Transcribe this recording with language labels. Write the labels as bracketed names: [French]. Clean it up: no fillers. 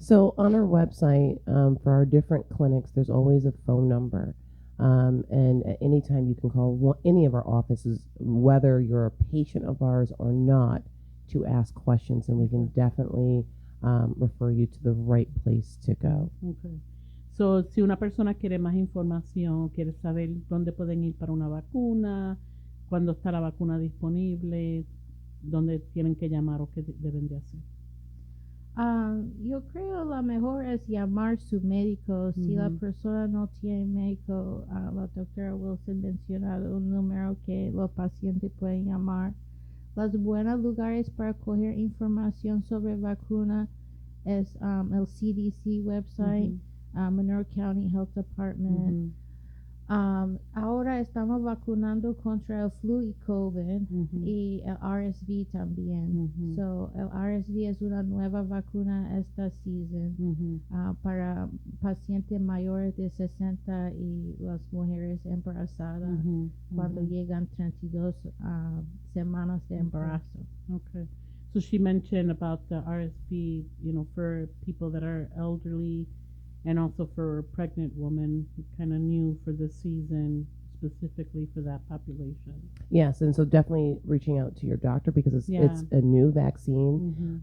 [English] So on our website, for our different clinics, there's always a phone number. And at any time you can call any of our offices, whether you're a patient of ours or not, to ask questions, and we can definitely refer you to the right place to go. Okay. [Spanish] So, si una persona quiere más información, quiere saber dónde pueden ir para una vacuna, cuándo está la vacuna disponible, dónde tienen que llamar o qué deben de hacer. Yo creo la mejor es llamar a su médico. Si la persona no tiene médico, la doctora Wilson mencionado un número que los pacientes pueden llamar. Los buenos lugares para coger información sobre vacuna es el CDC website, Monroe County Health Department. Ahora estamos vacunando contra el flu y COVID y el RSV también. So, el RSV es una nueva vacuna esta season para pacientes mayores de 60 y las mujeres embarazadas cuando llegan 32 semanas de embarazo. [English] Okay. So she mentioned about the RSV, for people that are elderly, and also for pregnant women, kind of new for this season, specifically for that population. Yes, and so definitely reaching out to your doctor, because it's a new vaccine.